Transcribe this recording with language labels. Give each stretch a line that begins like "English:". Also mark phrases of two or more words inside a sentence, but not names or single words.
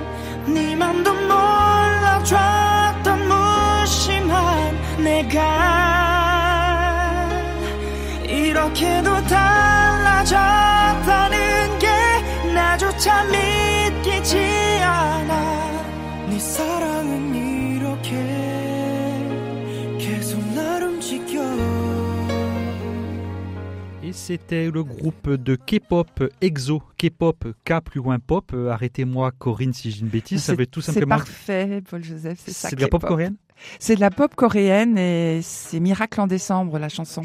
Korean: 네 맘도 몰라줬던 무심한 내가 이렇게도 달라졌다는 게 나조차 믿기지 않아 네 사랑은 이렇게 계속 날 움직여.
French: Et c'était le groupe de K-pop EXO, K-pop, K plus loin pop. Arrêtez-moi Corinne si j'ai une bêtise, ça veut tout simplement... C'est parfait, Paul-Joseph, c'est ça. C'est de la pop coréenne ? C'est de la pop coréenne et c'est Miracle en décembre, la chanson.